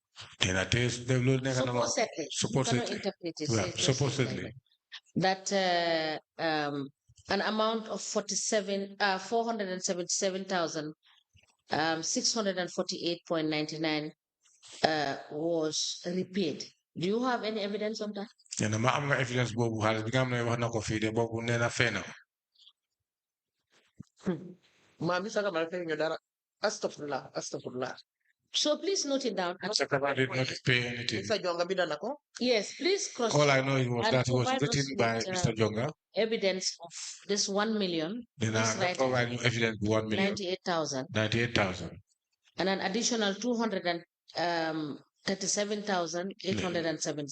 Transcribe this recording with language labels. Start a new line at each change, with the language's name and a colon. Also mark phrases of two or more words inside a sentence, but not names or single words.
English: supposedly, that an amount of 477,648.99 was repaid. Do you have any evidence on that? Yeah,
Wolof: ma am nga evidence bobu xaalis bi nga xam ne wax na ko fii de boobu nee na fee na. Astagfirullah.
English: So please note it down. Mr. did not pay anything. Yes, please cross. All I know was that it was written by Mr. Jonga. Evidence of this 1 million. Then I provide you evidence 1 million. 98,000. 98,000. And an additional 237,877.